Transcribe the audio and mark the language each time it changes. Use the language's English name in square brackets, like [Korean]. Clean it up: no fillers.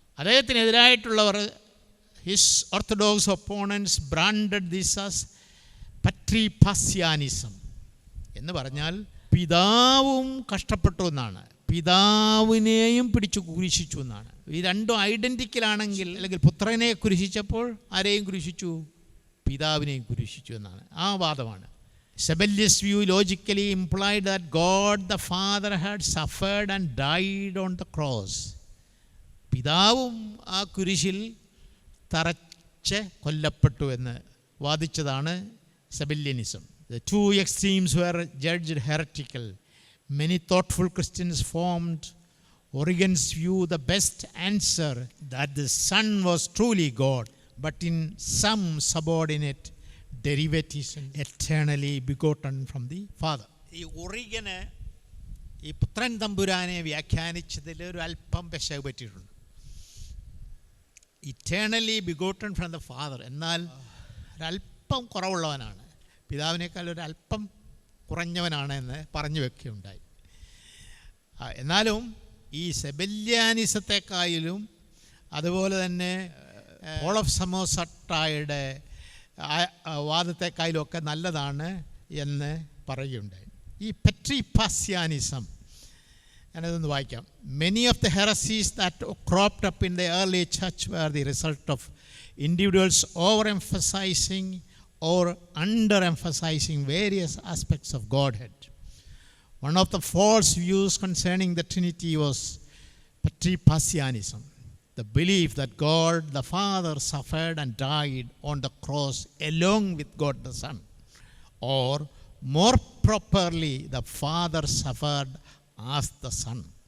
[Malayalam] അദ്ദേഹത്തിനെതിരായിട്ടുള്ളവർ, [English] his orthodox opponents branded this as patripassianism [Malayalam] എന്ന് പറഞ്ഞാൽ പിതാവും കഷ്ടപ്പെട്ടു എന്നാണ്, പിതാവിനെയും പിടിച്ചു കുരിശിച്ചു എന്നാണ്. ഈ രണ്ടും ഐഡൻറ്റിക്കലാണെങ്കിൽ, അല്ലെങ്കിൽ പുത്രനെ കുരിശിച്ചപ്പോൾ ആരെയും കുരിശിച്ചു? പിതാവിനെയും കുരിശിച്ചു എന്നാണ് ആ വാദമാണ്. [English] Sabellius' view logically implied that God the Father had suffered and died on the cross. [Malayalam] പിതാവും ആ കുരിശിൽ തറച്ച് കൊല്ലപ്പെട്ടു എന്ന് വാദിച്ചതാണ് സെബല്യനിസം. [English] The two extremes were judged heretical. Many thoughtful Christians formed Origen's view the best answer, that the Son was truly God, but in some subordinate derivatives eternally begotten from the Father. [Malayalam] ഈ ഒറിഗന് ഈ പുത്രൻ തമ്പുരാനെ വ്യാഖ്യാനിച്ചതിൽ ഒരു അല്പം പെശക് പറ്റിയിട്ടുണ്ട്. [English] eternally begotten from the father [Malayalam] എന്നാൽ ഒരല്പം കുറവുള്ളവനാണ്, പിതാവിനേക്കാൾ ഒരല്പം കുറഞ്ഞവനാണ് എന്ന് പറഞ്ഞു വെക്കുകയുണ്ടായി. എന്നാലും ഈ സെബല്യാനിസത്തെക്കായാലും അതുപോലെ തന്നെ പോൾ ഓഫ് സമോസട്ടായുടെ വാദത്തെക്കായാലും ഒക്കെ നല്ലതാണ് എന്ന് പറയുകയുണ്ടായി. ഈ പെട്രിപാസ്യാനിസം, ഞാനതൊന്ന് വായിക്കാം. [English] Many of the heresies that cropped up in the early church were the result of individuals overemphasizing or underemphasizing various aspects of Godhead. One of the false views concerning the Trinity was Petripasianism, the belief that God the Father suffered and died on the cross along with God the Son, or more properly, the Father suffered as the Son.